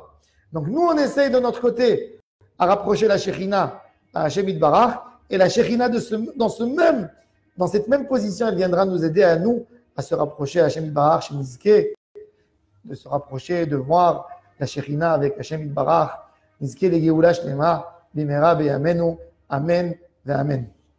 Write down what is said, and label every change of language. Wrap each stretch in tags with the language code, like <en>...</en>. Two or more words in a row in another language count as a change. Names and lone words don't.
<fr>Donc nous, on essaye de notre côté à rapprocher la Shekhinah à Hashem Yitbarach, et la Shekhinah dans cette même position, elle viendra nous aider à nous à se rapprocher à Hashem Yitbarach, chez Nizke, de se rapprocher, de voir la Shekhinah avec Hashem Yitbarach,</fr> <he>נזכה לגאולה שלמה במהרה בימינו אמן ואמן.</he>